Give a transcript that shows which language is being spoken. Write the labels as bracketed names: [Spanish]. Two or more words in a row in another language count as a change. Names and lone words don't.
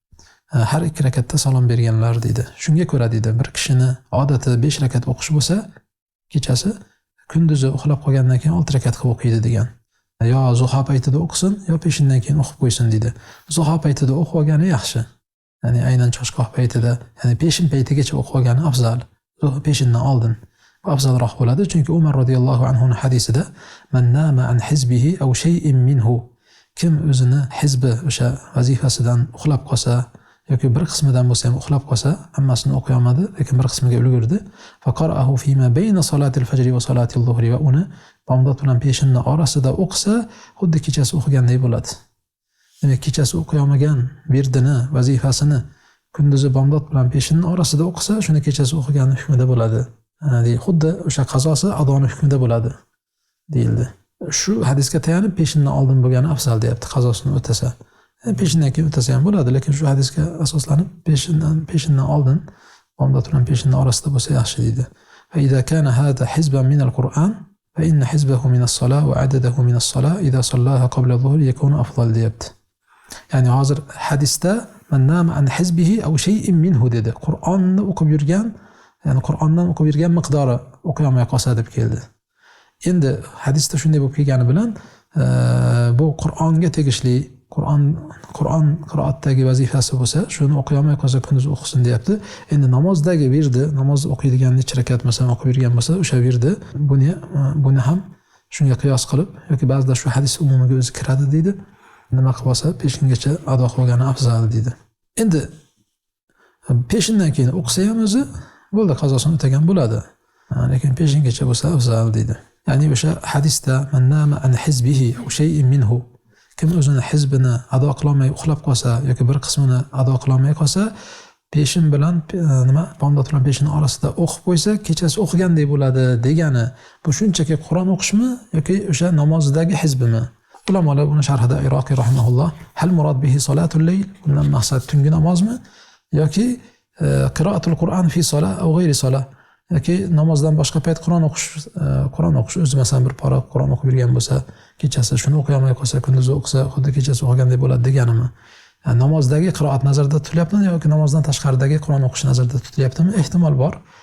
[Uzbek] Har 2 rakatda salom berganlar dedi. Shunga ko'ra dedi, bir kishini odati 5 rakat o'qish bo'lsa, kechasi kunduzi uxlab qolgandan keyin 6 rakat qilib o'qiydi degan. Yo zuho paytida o'qisin, yo peshindan keyin o'qib qo'ysin dedi. Zuho paytida o'qib olgani yaxshi. Ya'ni aynan choshgoh paytida, ya'ni peshin paytigacha o'qib olgani afzal. Peshindan oldin afzalroq bo'ladi, chunki Umar radhiyallohu anhu hadisida [Arabic] من نام عن حزبه أو شيء منه, [Uzbek] kim o'zini hizbi o'sha vazifasidan uxlab qolsa yoki bir qismidan bo'lsa ham uxlab qolsa, hammasini o'qiy olmadi, lekin bir qismiga ulgurdi. [Arabic] فقرأه فيما بين صلاة الفجر وصلاة الظهر, [Uzbek] va uni bomdod bilan peshinni orasida o'qisa, xuddi kechasi o'qiganday bo'ladi. Demak, kechasi o'qiy olmagan virdini, vazifasini kunduzi bomdod bilan peshinni orasida o'qisa, shuni kechasi o'qiganning hukmida bo'ladi. Xuddi o'sha qazosi adoni hukmida bo'ladi deyildi. Shu hadisga tayanib peshindan oldin bo'lgani afzal deyapti, qazosini o'tasa. Peshindan keyin o'tasa ham bo'ladi, lekin shu hadisga asoslanib peshindan oldin bomdod bilan peshinni orasida bo'lsa yaxshi deydi. [Arabic] فإذا كان هذا حزبا من القرآن فإن حزبه من الصلاة وعدده من الصلاة إذا صلاه قبل الظهر يكون أفضل deyapti. [Uzbek] Ya'ni hozir hadisda [Arabic] من نام عن حزبه أو شيء منه [Uzbek] dedi. Qur'onni o'qib yurgan, ya'ni Qur'ondan o'qib yurgan miqdori o'qiy olmay qolsa deb keldi. Endi hadisda shunday bo'lib kelgani bilan bu Qur'onga tegishli, Qur'on qiroatdagi vazifasi bo'lsa, shuni o'qiy olmay qolsa kunduz o'qisin deyapti. Endi namozdagi virdi, namoz o'qiydigan necha rakat masalan o'qib yurgan bo'lsa, o'sha virdi buni ham shunga qiyos qilib yoki ba'zida shu hadis umumiga o'zi kiradi deydi. Nima qilib olsa, peshingacha ado qilgani afzal deydi. Endi peshindan keyin o'qisa ham o'zi bo'ldi, qazosini o'tagan bo'ladi. Lekin peshingacha bo'lsa afzal deydi. Ya'ni o'sha hadisda [Arabic] من نام عن حزبه أو شيء منه, [Uzbek] kim o'zini hizbini ado qilolmay uxlab qolsa yoki bir qismini ado qilolmay qolsa, peshin bilan bomdod bilan peshin orasida o'qib qo'ysa, kechasi o'qiganday bo'ladi degani. Bu shunchaki Qur'on o'qishmi yoki o'sha namozdagi hizbimi? Ulamolar buni sharhida Iroqiy rahimahulloh [Arabic] هل المراد به صلاة الليل, [Uzbek] bundan maqsad tungi namozmi yoki [Arabic] قراءة القرآن في صلاة أو غير صلاة, [Uzbek] yoki namozdan boshqa payt Qur'on o'qish o'zi masalan bir pora Qur'on o'qib yurgan bo'lsa, kechasi shuni o'qiy olmay qolsa, kunduzi o'qisa xuddi kechasi o'qigandek bo'ladi deganimi? Yani namozdagi qiroat nazarda tutilyaptimi yoki namozdan tashqaridagi Qur'on o'qish nazarda tutilyaptimi? Ehtimol bor.